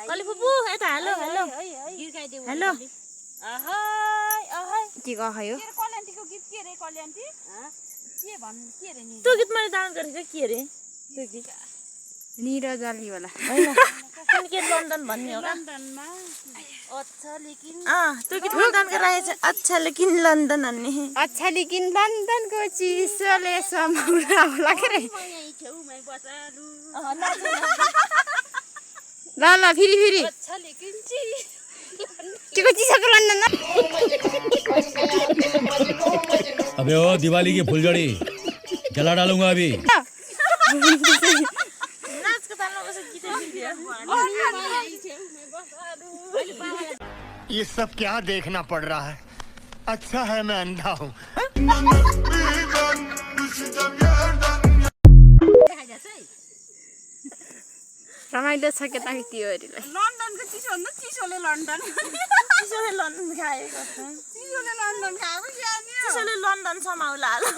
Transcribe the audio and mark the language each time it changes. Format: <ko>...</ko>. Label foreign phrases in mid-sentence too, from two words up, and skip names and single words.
<ne>अलि फुपू यता हेलो हेलो हेलो के गयो कल्याणटीको गीत के रे कल्याणटी के भन्नु के रे नि त्यो गीत मैले डाउनलोड गरेको के रे त्यो गीत निरजली वाला हैन कुन के लन्डन भन्ने हो</ne> <hi>लन्डनमा अच्छा लेकिन</hi> <ne>त्यो गीत मैले डाउनलोड गरेको छ</ne> <hi>अच्छा लेकिन</hi> <ne>लन्डन भन्ने</ne> <hi>अच्छा लेकिन</hi> <ne>लन्डनको चिसोले समाउला होला के रे यही छेउमै बसालु ल ल फेरि</ne> <hi>अच्छा लेकिन</hi> <ne>के को चिसोको लन्डन</ne> <hi>अबे ओ दिवाली की फुलझड़ी जला डालूंगा अभी</hi> <ne>नाचको तालमा बसेर गीत</ne> <hi>ये सब क्या देखना पड़ रहा है अच्छा है मैं अंधा हूँ</hi> <ne>रमाइलो छ के ताकियो अरूलाई लन्डनको चिसो भन्दा चिसोले लन्डन चिसोले लन्डन खाएको चिसोले लन्डन खाएको ज्ञानी चिसोले लन्डन समाउला</ne>